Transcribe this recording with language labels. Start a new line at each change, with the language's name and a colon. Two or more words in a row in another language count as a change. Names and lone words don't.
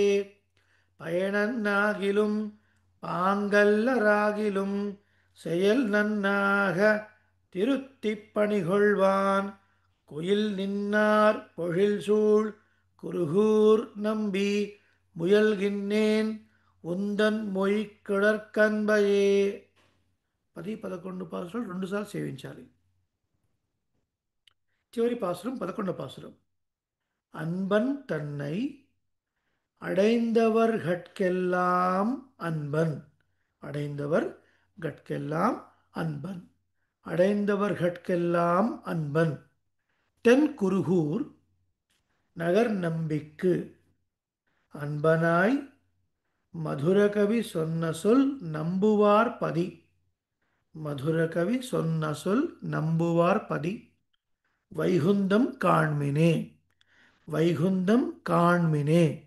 Tamil: பயனன்னாகிலும் பாங்கல்லராகிலும் செயல் நன்னாக திருத்திப் பணிகொள்வான் குயில் நின்னார் பொழில்சூழ் குருகூர் நம்பி முயல்கின்னேன் உந்தன் மொய்கழற்கன்பையே.
Telugu: 10, 11 పాసురాలు 2 సార్లు సేవించాలి. చివరి పాసురం 11వ పాసురం.
Tamil: அன்பன் தன்னை அடைந்தவர்கட்கெல்லாம் அன்பன் அடைந்தவர்கட்கெல்லாம் அன்பன் அடைந்தவர்கட்கெல்லாம் அன்பன் தென் குருகூர் நகர் நம்பிக்கு அன்பனாய் மதுரகவி சொன்ன சொல் நம்புவார் பதி மதுரகவி சொன்ன சொல் நம்புவார் பதி வைகுந்தம் காண்மினே வைகுந்தம் காண்மினே.